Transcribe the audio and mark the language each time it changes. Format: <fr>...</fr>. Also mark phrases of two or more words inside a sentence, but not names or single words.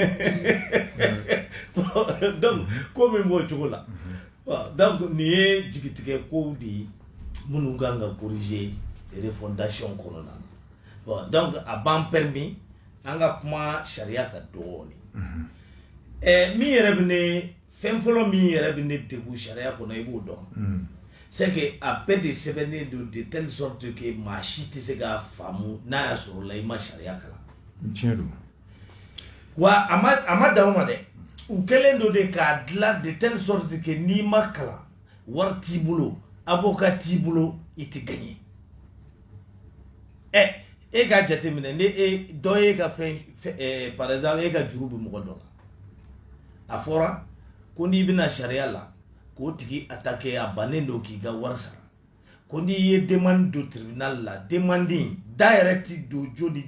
<bm>donc ko min b'o cogo la donc nin ye jigitigɛ kow de ye minnu kan ka corriger refondation kɔnɔna na</bm> <fr>bon donc</fr> <bm>a b'an permis an ka kuma sariya kan dɔɔni min yɛrɛ bɛ ne fɛn fɔlɔ min yɛrɛ bɛ ne degun sariya kɔnɔ i b'o dɔn</bm> <fr>c'est que</fr> <bm>a bɛɛ de sɛbɛnnen don</bm> <fr>de telle sorte que</fr> <bm>maa si tɛ se k'a faamu n'a y'a sɔrɔ la i ma sariya kalan tiɲɛ don wa a ma dan o ma dɛ u kɛlen don de k'a dilan</bm> <fr>de telle sorte que</fr> <bm>n'i ma kalan wari t'i bolo avocat t'i bolo i tɛ gagner e ka jateminɛ ni dɔ ye ka fɛn</bm> <fr>par exemple</fr> <bm>e ka juru bɛ mɔgɔ dɔ la a fɔra ko n'i bɛna sariya la k'o tigi attaquer a bannen don k'i ka wari sara ko n'i ye demande don tribunal la demande in da yɛrɛ ti don jo ni</bm>